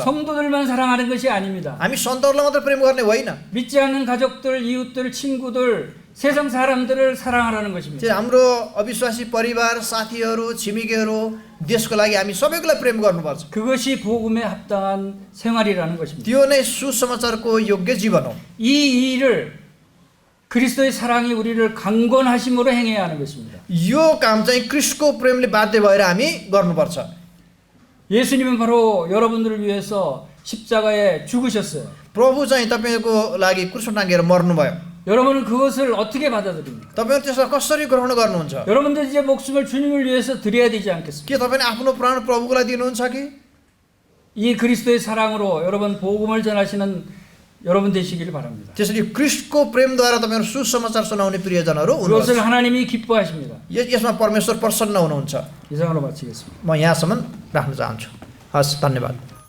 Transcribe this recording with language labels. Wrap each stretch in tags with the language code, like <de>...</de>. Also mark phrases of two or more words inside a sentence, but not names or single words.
<ko>성도들만 사랑하는 것이 아닙니다.</ko> <ne>हामी सन्तहरूलाई मात्र प्रेम गर्ने होइन।</ne> <ko>믿지 않는 가족들, 이웃들, 친구들, 세상 사람들을 사랑하라는 것입니다.</ko> <ne>त्यो हाम्रो अविश्वासी परिवार, साथीहरू, छिमेकीहरू, देशको लागि हामी सबैलाई प्रेम गर्नुपर्छ।</ne> <ko>그것이 복음에 합당한 생활이라는 것입니다.</ko> <ne>त्यो नै सुसमाचारको योग्य जीवन हो।</ne> <ko>이 일을 그리스도의 사랑이 우리를 강권하심으로 행해야 하는 것입니다.</ko> <ne>यो काम चाहिँ क्रिस्टको प्रेमले बाध्य भएर हामी गर्नुपर्छ।</ne> <ko>예수님은 바로 여러분들을 위해서 십자가에 죽으셨어요.</ko> <ne>प्रभु चाहिँ तपाईको लागि क्रुसमा टाँगेर मर्नुभयो।</ne> <ko>여러분은 그것을 어떻게 받아들입니까?</ko> <ne>तपाईहरु त्यसलाई कसरी ग्रहण गर्नुहुन्छ?</ne> <ko>여러분들 이제 목숨을 주님을 위해서 드려야 되지 않겠습니까?</ko> <ne>के तपाईले आफ्नो प्राण प्रभुको लागि दिनुहुन्छ कि?</ne> <ko>이 그리스도의 사랑으로 여러분 복음을 전하시는 여러분 되시길 바랍니다.</ko> <ne>त्यसरी क्रिस्टको प्रेमद्वारा तपाईहरु सुसमाचार सुनाउने प्रियजनहरु हुनुहोस्।</ne> <ko>그것을 하나님이 기뻐하십니다.</ko> <ne>यसमा परमेश्वर प्रसन्न हुनुहुन्छ।</ne> <ko>이상으로 마치겠습니다.</ko> <ne>म यहाँसम्म राख्न चाहन्छु। हस्, धन्यवाद।</ne>